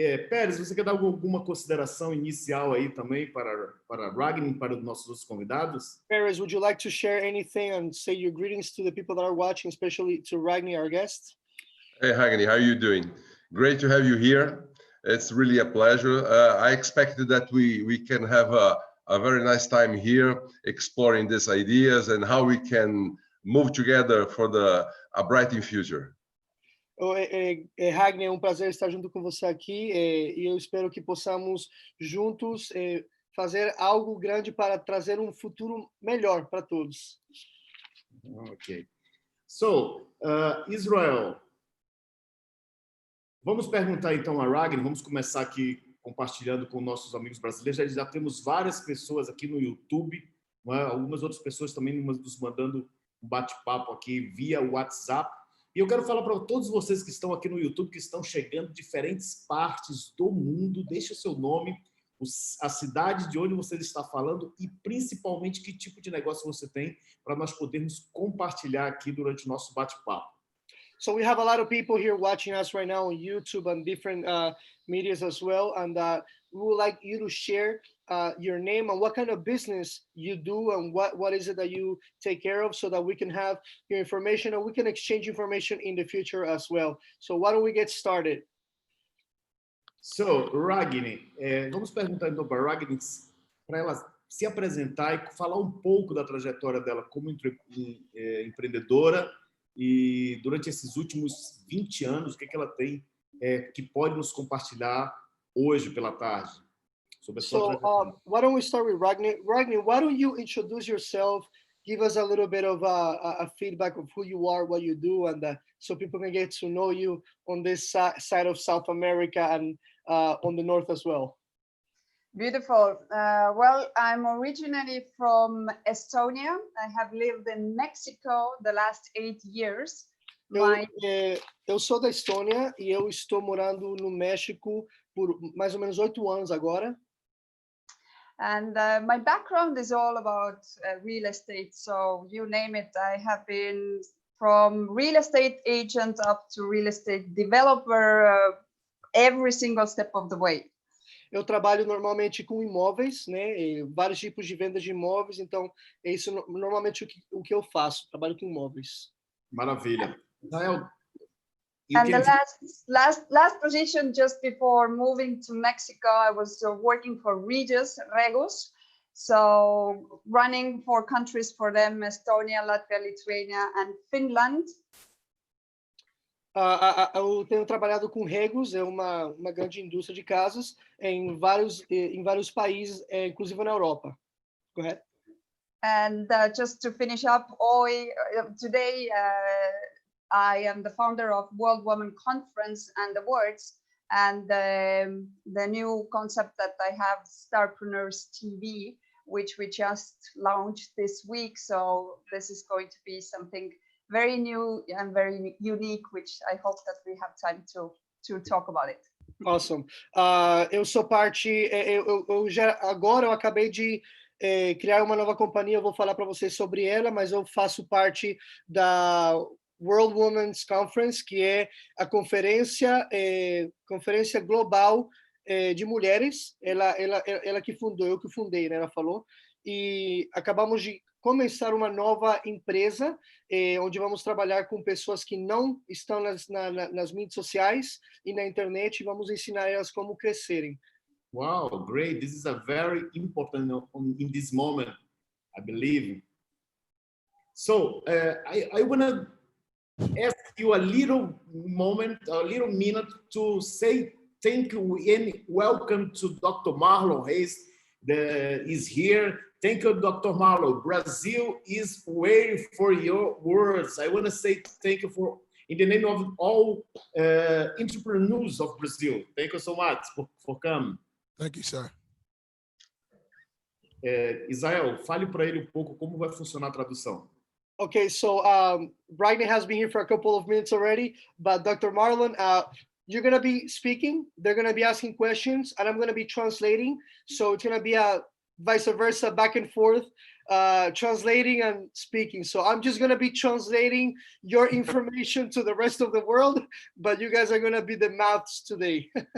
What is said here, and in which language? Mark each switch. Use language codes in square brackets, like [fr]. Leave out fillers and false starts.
[pt] Pérez, você quer dar alguma consideração inicial aí também para Ragnar e para os nossos convidados? [en] Pérez, would you like to share anything and say your greetings to the people that are watching, especially to Ragnar, our guest? Hey, Ragnar, how are you doing? Great to have you here. It's really a pleasure. I expected that we can have a very nice time here exploring these ideas and how we can move together for a brighter future. [pt] Ragnar, é um prazer estar junto com você aqui, e eu espero que possamos juntos fazer algo grande para trazer um futuro melhor para todos. Ok. So, Israel, vamos perguntar então a Ragnar, vamos começar aqui compartilhando com nossos amigos brasileiros. Já temos várias pessoas aqui no YouTube, algumas outras pessoas também nos mandando um bate-papo aqui via WhatsApp. E eu quero falar para todos vocês que estão aqui no YouTube, que estão chegando de diferentes partes do mundo, deixe o seu nome, a cidade de onde você está falando e principalmente que tipo de negócio você tem, para nós podermos compartilhar aqui durante o nosso bate-papo. [en] So we have a lot of people here watching us right now on YouTube and different medias as well, and we would like you to share your name and what kind of business you do and what is it that you take care of, so that we can have your information and we can exchange information in the future as well. So why don't we get started? [pt] So, Ragnar, vamos perguntar então para Ragnar, para ela se apresentar e falar um pouco da trajetória dela como empreendedora e durante esses últimos 20 anos, o que ela tem que pode nos compartilhar hoje pela tarde. [en] So why don't we start with Ragnar? Ragnar, why don't you introduce yourself, give us a little bit of a feedback of who you are, what you do, and so people can get to know you on this side of South America and on the north as well. Beautiful. Well, I'm originally from Estonia. I have lived in Mexico the last 8 years. [pt] Eu sou da Estônia e eu estou morando no México por mais ou menos 8 anos agora. [en] And my background is all about real estate. So you name it, I have been from real estate agent up to real estate developer, every single step of the way. [pt] Eu trabalho normalmente com imóveis, né? E vários tipos de vendas de imóveis, então é isso normalmente o que eu faço, trabalho com imóveis. Maravilha. [en] And the last position just before moving to Mexico, I was working for Regus, so running 4 countries for them: Estonia, Latvia, Lithuania, and Finland. [pt] Eu tenho trabalhado com Regus, é uma grande indústria de casas em vários países, inclusive na Europa. Correto? [en] And just to finish up, today I am the founder of World Women Conference and Awards, and the new concept that I have, Starpreneurs TV, which we just launched this week. So this is going to be something very new and very unique, which I hope that we have time to talk about it. Awesome. [pt] Eu sou parte, agora eu acabei de criar uma nova companhia, eu vou falar para vocês sobre ela, mas eu faço parte World Women's Conference, que é a conferência global de mulheres. Ela que fundou, eu que fundei, né? Ela falou. E acabamos de começar uma nova empresa, onde vamos trabalhar com pessoas que não estão nas mídias sociais e na internet, e vamos ensinar elas como crescerem. [en] Wow, great. This is a very important in this moment, I believe. So I want to ask you a little minute to say thank you and welcome to Dr. Marlon Reis that is here. Thank you, Dr. Marlon. Brazil is waiting for your words. I want to say thank you in the name of all entrepreneurs of Brazil. Thank you so much for coming. Thank you, sir. [pt] Israel, fale para ele pouco como vai funcionar a tradução. [en] Okay, so Ragnar has been here for a couple of minutes already, but Dr. Marlon, you're going to be speaking, they're going to be asking questions, and I'm going to be translating. So it's going to be a vice versa, back and forth, translating and speaking. So I'm just going to be translating your information to the rest of the world, but you guys are going to be the mouths today.